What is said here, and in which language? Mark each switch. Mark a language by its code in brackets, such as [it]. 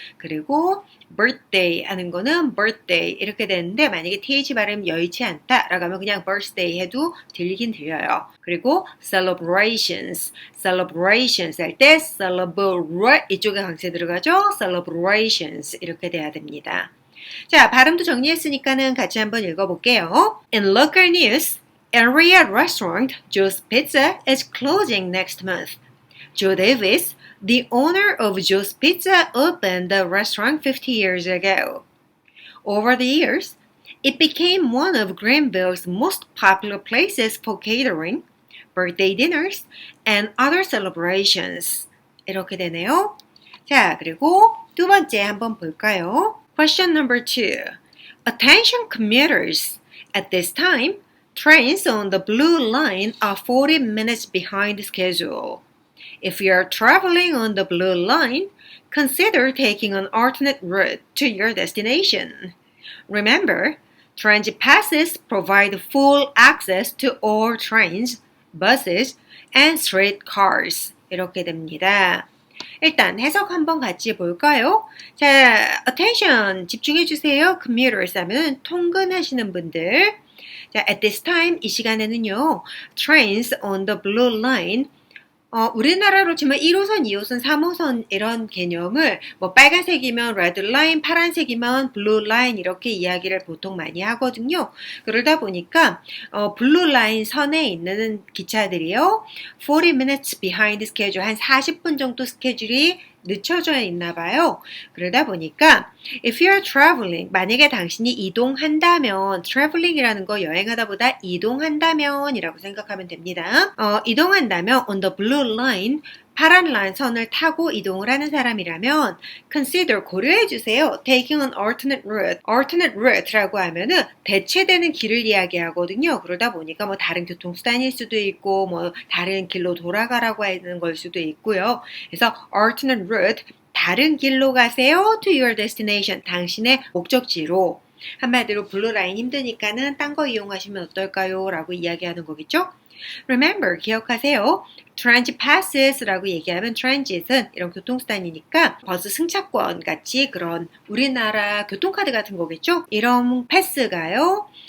[ko] 그리고 birthday 하는 거는 birthday 이렇게 되는데 만약에 th 발음 여의치 않다라고 하면 그냥 birthday 해도 들리긴 들려요. 그리고 celebrations 할 때 celebrate 이쪽에 강세 들어가죠. celebrations 이렇게 돼야 됩니다. 자, 발음도 정리했으니까는 같이 한번 읽어볼게요. [en] In local news, area restaurant Joe's Pizza is closing next month. Joe Davis, the owner of Joe's Pizza, opened the restaurant 50 years ago. Over the years, it became one of Greenville's most popular places for catering, birthday dinners, and other celebrations. [ko] 이렇게 되네요. 자, 그리고 두 번째 한번 볼까요? [en] Question number 2. Attention commuters. At this time, trains on the blue line are 40 minutes behind schedule. If you are traveling on the blue line, consider taking an alternate route to your destination. Remember, transit passes provide full access to all trains, buses, and streetcars. [ko] 이렇게 됩니다. 일단 해석 한번 같이 볼까요? 자, attention 집중해 주세요. commuters 하면 통근하시는 분들. [en] 자, at this time [ko] 이 시간에는요. [en] trains on the blue line [ko] 우리나라로 치면 1호선, 2호선, 3호선 이런 개념을 뭐 빨간색이면 레드 라인, 파란색이면 블루 라인 이렇게 이야기를 보통 많이 하거든요. 그러다 보니까 블루 라인 선에 있는 기차들이요. [en] 40 minutes behind schedule, [ko] 한 40분 정도 스케줄이 늦춰져 있나 봐요. 그러다 보니까 [en] if you're traveling, [ko] 만약에 당신이 이동한다면, traveling이라는 거 여행하다 보다 이동한다면 이라고 생각하면 됩니다. 이동한다면 [en] on the blue line, [ko] 파란 란선을 타고 이동을 하는 사람이라면 consider, 고려해주세요. [en] taking an alternate route. [ko] alternate route라고 하면은 대체되는 길을 이야기하거든요. 그러다 보니까 뭐 다른 교통수단일 수도 있고 뭐 다른 길로 돌아가라고 하는 걸 수도 있고요. 그래서 [en] alternate route, [ko] 다른 길로 가세요. [en] to your destination, [ko] 당신의 목적지로. 한마디로 블루라인 힘드니까는 딴 거 이용하시면 어떨까요? 라고 이야기하는 거겠죠? [en] Remember, [ko] 기억하세요. [en] Transit passes [ko] 라고 얘기하면 transit은 이런 교통수단이니까 버스 승차권 같이 그런 우리나라 교통카드 같은 거겠죠? 이런 패스가요.